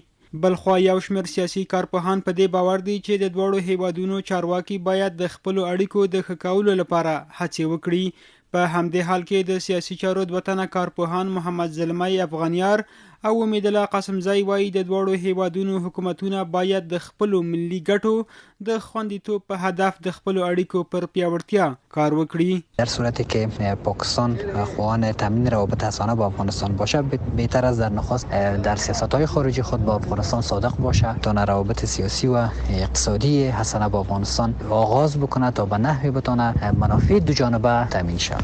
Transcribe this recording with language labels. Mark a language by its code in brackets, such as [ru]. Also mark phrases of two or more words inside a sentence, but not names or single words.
[ps] بلخوا یو شمېر سیاسي کارپوهان په دې باور دي چې د دواړو هیوادونو چارواکي باید د خپلو اړیکو د ښه کولو لپاره هڅې وکړي. په همدې حال کې د سیاسي چارو دوه تنه کارپوهان محمد زلمی افغانیار او امید الله قاسمزی وایي د دواړو هیوادونو حکومتونه باید د خپلو ملي ګټو د خوندیتوب په هدف د خپلو اړیکو پر پیاوړتیا کار وکړي. [fa] در صورتی که پاکستان خواهان تامین روابط حسانه با افغانستان باشه بهتر است در نخست در سیاست‌های خارجی خود با افغانستان صادق باشه تا روابط سیاسی و اقتصادی حسانه با افغانستان آغاز بکنه تا به نحوی بتونه منافع دو جانبه تامین شود.